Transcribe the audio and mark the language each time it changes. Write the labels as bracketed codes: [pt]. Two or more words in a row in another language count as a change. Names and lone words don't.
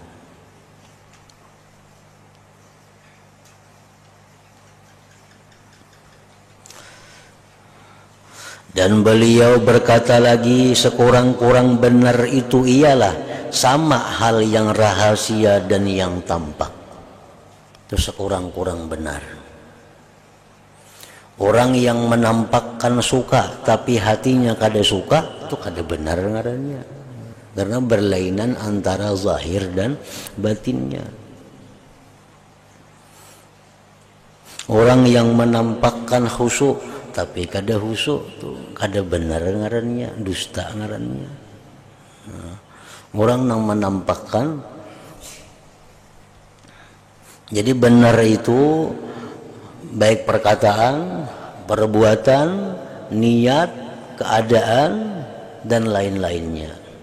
[id] Dan beliau berkata lagi, sekurang-kurang benar itu ialah sama hal yang rahasia dan yang tampak. Itu sekurang-kurang benar. [bjn] Orang yang menampakkan suka tapi hatinya kada suka, itu kada benar ngarannya. [id] Karena berlainan antara zahir dan batinnya. [bjn] Orang yang menampakkan khusyuk tapi kada khusyuk, tuh kada benar ngarannya, dusta ngarannya. Nah, [id] orang yang menampakkan, jadi benar itu baik perkataan, perbuatan, niat, keadaan, dan lain-lainnya.